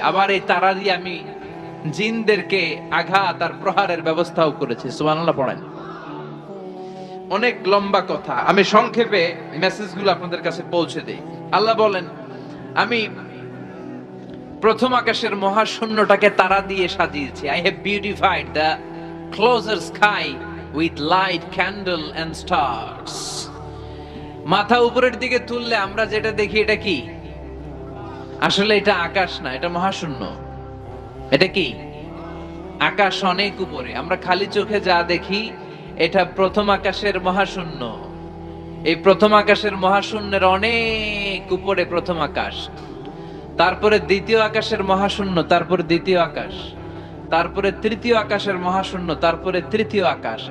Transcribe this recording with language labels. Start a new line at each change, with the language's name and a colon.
Bangla: আবার এই তারা দিয়ে আমি জিনদেরকে আঘাত আর প্রহারের ব্যবস্থাও করেছি। সুবহানাল্লাহ পড়েন। অনেক লম্বা কথা, আমি সংক্ষেপে মেসেজগুলো আপনাদের কাছে পৌঁছে দেই। আল্লাহ বলেন, আমি প্রথম আকাশের মহাশূন্যটাকে তারা দিয়ে সাজিয়েছি।
English: I have beautified the closer sky with light, candle and stars.
Bangla: মাথা উপরের দিকে তুললে আমরা যেটা দেখি এটা কি? আসলে এটা আকাশ না, এটা মহাশূন্য। এটা কি? আকাশ অনেক উপরে। আমরা খালি চোখে যা দেখি এটা প্রথম আকাশের মহাশূন্য। এই প্রথম আকাশের মহাশূন্যের অনেক উপরে প্রথম আকাশ, তারপরে দ্বিতীয় আকাশের মহাশূন্য, তারপরে দ্বিতীয় আকাশ, তারপরে তৃতীয় আকাশের মহাশূন্য, তারপরে তৃতীয় আকাশ।